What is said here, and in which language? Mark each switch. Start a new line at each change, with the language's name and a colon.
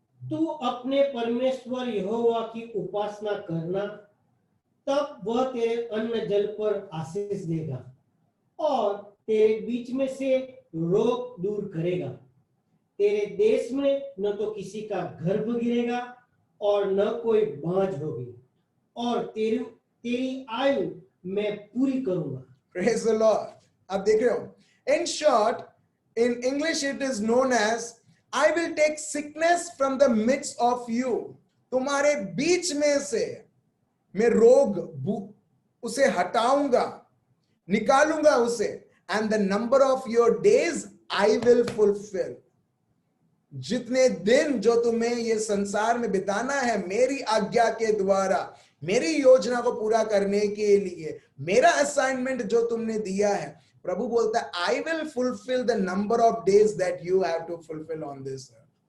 Hindi: तू अपने परमेश्वर यहोवा की उपासना करना, तब वह तेरे अन्न जल पर आशीष देगा और तेरे बीच में से रोग दूर करेगा। तेरे देश में न तो किसी का गर्भ गिरेगा और न कोई बांझ होगी, और तेरी आयु मैं पूरी करूंगा।
English: Praise the Lord।
Hindi: अब देख रहे हो,
English: in short, in English it is known as I will take sickness from the midst of you।
Hindi: तुम्हारे बीच में से मैं रोग उसे हटाऊंगा, निकालूंगा उसे,
English: and the number of your days I will fulfill।
Hindi: जितने दिन जो तुम्हें ये संसार में बिताना है मेरी आज्ञा के द्वारा, मेरी योजना को पूरा करने के लिए, मेरा असाइनमेंट जो तुमने दिया है, प्रभु बोलता है
English: I will fulfil the number of days that you have to fulfil on this earth.